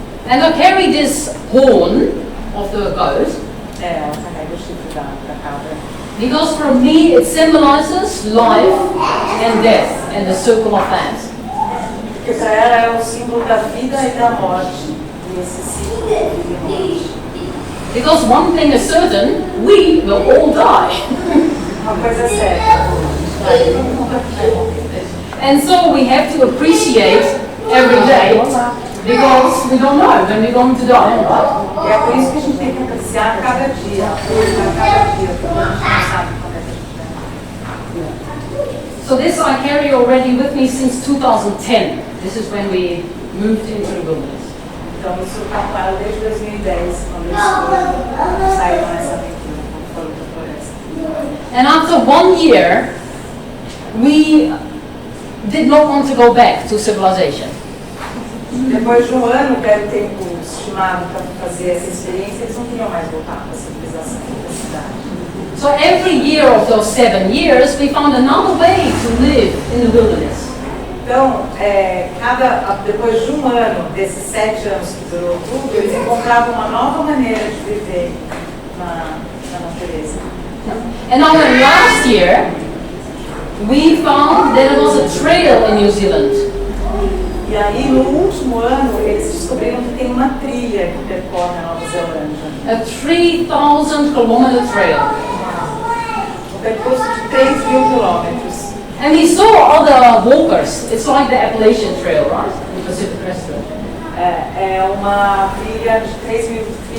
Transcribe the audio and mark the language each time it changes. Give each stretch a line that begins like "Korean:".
English: And I carry this horn of the goat
Portuguese: Ela carrega o chifre da cabra.
English: because for me it symbolizes life and death and the circle of that.
Portuguese: Porque para ela é o símbolo da vida e da morte. E esse ciclo de vida e morte.
English: Because one thing is certain, we will all die.
Portuguese: Uma coisa é certa.
English: And so we have to appreciate every day because we don't know when we're going to die, right?
Portuguese: E é por isso que a gente tem que apreciar cada dia. Cada dia, porque a gente não sabe quando é que a gente vai.
English: So this I carry already with me since 2010. This is when we moved into the wilderness.
Portuguese: Então isso está claro desde 2010, quando eles saíram nessa aventura, quando foram para a floresta.
English: And after 1 year, we did not want to go back to civilization.
Portuguese: Depois de um ano, que era o tempo estimado para fazer essa experiência, eles não queriam mais voltar para a civilização da cidade.
English: So every year of those 7 years, we found another way to live in the wilderness.
Portuguese: Então, depois de um ano, desses 7 anos que durou tudo, eles encontravam uma nova maneira de viver na natureza.
English: And now in last year, we found that there was a trail in New Zealand.
Portuguese: E aí, no último ano, eles descobriram que tem uma trilha que percorre a Nova Zelândia.
English: A 3,000-kilometer trail.
Portuguese: Um percurso de 3.000 quilômetros.
English: And we saw other walkers. It's like the Appalachian Trail, right? The Pacific Crest Trail.
Portuguese: É uma trilha de 3.000 quilômetros.